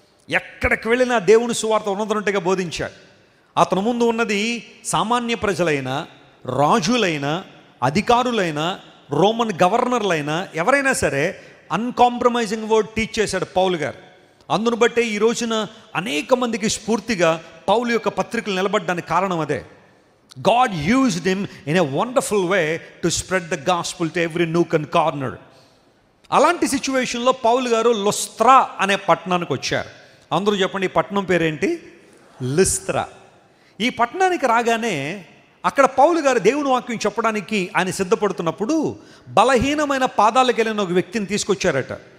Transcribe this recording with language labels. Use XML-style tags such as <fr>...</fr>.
<te>ఎక్కడికి వెళ్ళినా దేవుని సువార్త ఉన్నదన్నట్టుగా బోధించాడు. అతను ముందు ఉన్నది సామాన్య ప్రజలైనా, రాజులైనా, అధికారులైనా, రోమన్ గవర్నర్లైనా, ఎవరైనా సరే అన్కాంప్రమైజింగ్ వర్డ్ టీచ్ చేశాడు పౌలు గారు. అందును బట్టే ఈ రోజున అనేక మందికి స్ఫూర్తిగా పౌలు యొక్క పత్రికలు నిలబడడానికి కారణం అదే.</te> <en>God used him in a wonderful way to spread the gospel to every nook and corner.</en> <te>అలాంటి సిచ్యువేషన్లో పౌలు గారు లుస్త్రా అనే పట్టణానికి వచ్చారు. అందరూ చెప్పండి, ఈ పట్టణం పేరేంటి? లుస్త్రా. ఈ పట్టణానికి రాగానే అక్కడ పౌలు గారు దేవుని వాక్యం చెప్పడానికి ఆయన సిద్ధపడుతున్నప్పుడు బలహీనమైన పాదాలకు వెళ్ళిన ఒక వ్యక్తిని తీసుకొచ్చారట.</te>